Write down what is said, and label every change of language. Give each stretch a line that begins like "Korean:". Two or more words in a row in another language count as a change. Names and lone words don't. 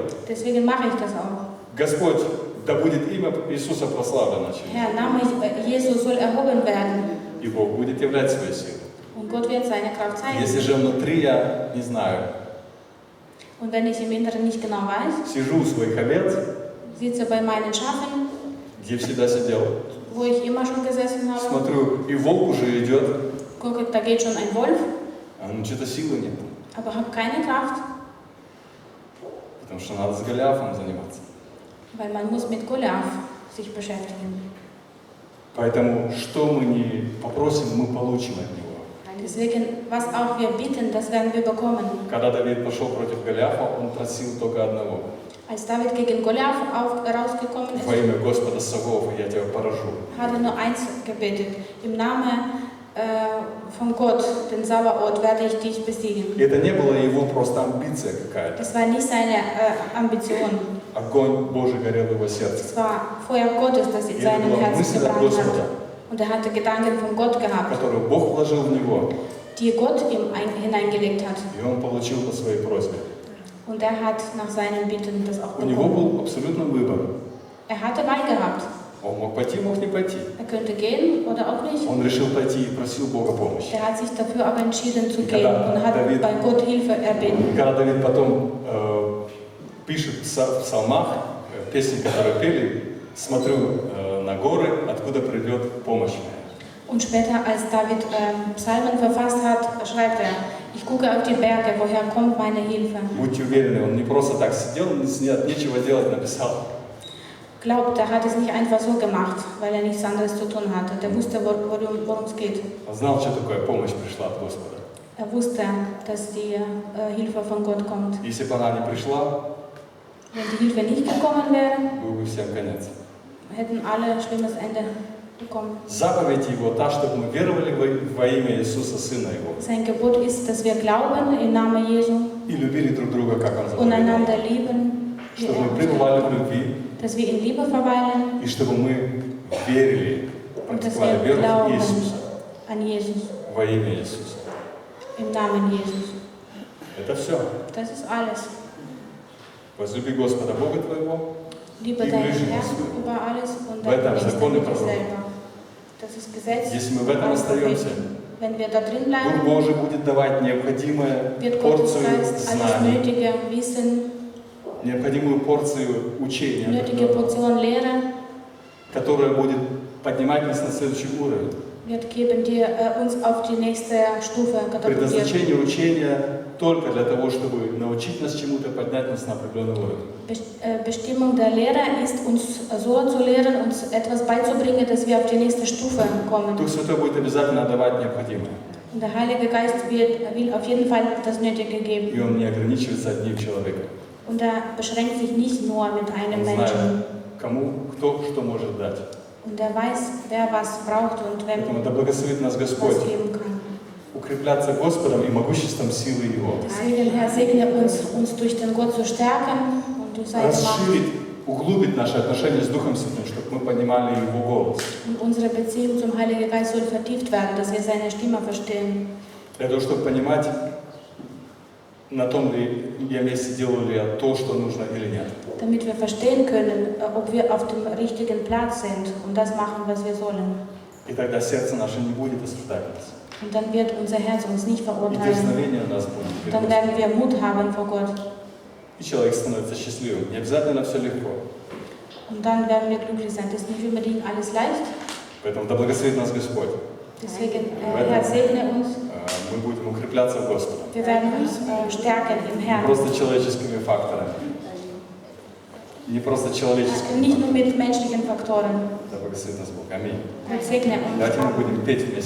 German: Deswegen mache ich das auch.
Russian: Господь, да будет имя Иисуса прославлено через
German: Herr, Name Jesus soll erhoben werden.
Russian: И Бог будет являть свою силу.
German: Und Gott wird seine Kraft zeigen.
Russian: Если же внутри я не знаю,
German: Und wenn ich im Inneren nicht genau weiß,
Russian: сижу у своих овец,
German: sitze bei meinen Schafen,
Russian: где всегда сидел,
German: wo ich immer schon gesessen habe,
Russian: смотрю, и волк уже идет,
German: gucke, da geht schon ein Wolf,
Russian: а ну что-то силы нет.
German: aber habe keine Kraft,
Russian: Потому что надо с Голиафом заниматься.
German: weil man muss mit Goliath sich beschäftigen.
Russian: Поэтому, что мы не попросим, мы получим от него.
German: Deswegen, was auch wir bitten, das werden wir bekommen.
Russian: Когда Давид пошел против Голиафа, он просил только одного.
German: Als David gegen Goliath rausgekommen
Russian: Во
German: ist,
Russian: имя Господа Саваофа я тебя поражу.
German: hat er nur eins gebetet. Im Namen von Gott, den Sabaoth, werde ich dich besiegen.
Russian: И это не была его просто амбиция какая-то.
German: Das war nicht seine Ambition.
Russian: Огонь Божий горел в его сердце.
German: Es war Feuer Gottes, das in
Russian: И это
German: seinem
Russian: была
German: Herzen
Russian: мысль от
German: gebrannt hat.
Russian: Господа,
German: Und er hatte Gedanken von Gott gehabt,
Russian: которую Бог вложил в него,
German: die Gott ihm hineingelegt hat.
Russian: и он получил по своей просьбе.
German: Und er hat nach seinen Bitten das auch
Russian: У него
German: bekommen.
Russian: был абсолютно выбор.
German: Er hatte Wahl gehabt.
Russian: Он мог пойти, мог не пойти.
German: Er könnte gehen oder auch nicht.
Russian: Он решил пойти и просил Бога помощи.
German: Er hat sich dafür aber entschieden zu Und gehen und hat David- bei Gott Hilfe
Russian: И
German: erbeten.
Russian: когда Давид потом пишет в псалмах, песни, которые пели, смотрю на горы, откуда придет помощь моя.
German: Und später, als David Psalmen verfasst hat, schreibt er, ich gucke auf die Berge, woher kommt meine Hilfe.
Russian: Будьте уверены, он не просто так сидел, нечего делать, написал.
German: Glaubt, er hat es nicht einfach so gemacht, weil er nichts anderes zu tun hatte. Der wusste, worum es geht.
Russian: Он знал, что такое помощь пришла от Господа.
German: Er wusste, dass die Hilfe von Gott kommt.
Russian: Если бы она не пришла,
German: Wenn die Hilfe nicht gekommen wäre,
Russian: был бы всем конец.
German: hätten alle ein schlimmes Ende bekommen.
Russian: Заповедь Его та, чтобы мы веровали во имя Иисуса, Сына Его,
German: Sein Gebot ist, dass wir glauben im Namen Jesu
Russian: и любили друг друга, как Он
German: und
Russian: заповедал.
German: einander lieben, wie
Russian: Чтобы мы
German: er uns
Russian: пребывали в
German: gebeten
Russian: любви,
German: hat. Dass wir in Liebe verweilen
Russian: и чтобы мы верили,
German: und dass
Russian: практиковали
German: wir
Russian: веру в
German: glauben
Russian: Иисуса,
German: an Jesus,
Russian: во имя Иисуса.
German: im Namen Jesus.
Russian: Это все.
German: Das ist alles.
Russian: Возлюби Господа Бога твоего.
German: Liebe Die deinen Blüten Herrn des- über alles und
Russian: В этом
German: deinen Nächsten
Russian: закон и
German: wie dich
Russian: пророк.
German: selber. Das ist Gesetz.
Russian: Если мы в этом
German: und
Russian: остаемся,
German: Propheten. Wenn wir da drin
Russian: Дух
German: bleiben,
Russian: Божий будет давать необходимую
German: wird Gottes
Russian: порцию
German: Geist alles
Russian: знаний,
German: nötige Wissen,
Russian: необходимую порцию учения,
German: nötige Portion Lehre
Russian: которая будет поднимать нас на следующий уровень.
German: wird geben, die uns auf die nächste Stufe katapultiert.
Russian: Предназначение учения только для того, чтобы научить нас чему-то, поднять нас на определенный уровень.
German: Bestimmung der Lehre ist, uns so zu lehren, uns etwas beizubringen, dass wir auf die nächste Stufe kommen.
Russian: Дух Святой будет обязательно давать необходимое.
German: Und der Heilige Geist will auf jeden Fall das Nötige geben.
Russian: И Он не ограничивается одним человеком.
German: Und er beschränkt sich nicht nur mit einem
Russian: Он
German: Menschen.
Russian: знает, кому, кто что может дать.
German: Und er weiß, wer was braucht und wem
Russian: Поэтому да благословит нас Господь
German: was geben kann.
Russian: укрепляться Господом и могуществом силы Его.
German: Deswegen, Herr, segne uns durch den Gott zu stärken und durch seine Macht
Russian: Расширить, углубить наши отношения с Духом Святым, чтобы мы понимали Его голос.
German: und unsere Beziehung zum Heiligen Geist soll vertieft werden, dass wir seine Stimme verstehen.
Russian: Для того, чтобы понимать, на том ли я месте делаю ли я то, что нужно или нет.
German: Damit wir verstehen können, ob wir auf dem richtigen Platz sind und das machen, was wir sollen.
Russian: И тогда сердце наше не будет осуждать нас.
German: Und dann wird unser Herz uns nicht
Russian: И
German: verurteilen.
Russian: дерзновение у нас будет.
German: Und dann werden wir Mut haben vor Gott.
Russian: И человек становится счастливым. Не обязательно все легко.
German: Und dann werden wir glücklich sein. Das ist nicht unbedingt alles leicht.
Russian: Поэтому да благословит нас Господь.
German: Deswegen, Herr, segne uns.
Russian: Мы будем укрепляться в Господе.
German: Wir werden uns stärken im
Russian: Не
German: Herrn.
Russian: просто человеческими факторами. Не просто человеческими.
German: Nicht nur mit menschlichen Faktoren.
Russian: Да благословит нас Бог. Аминь.
German: Gott segne uns.
Russian: Давайте мы будем петь вместе.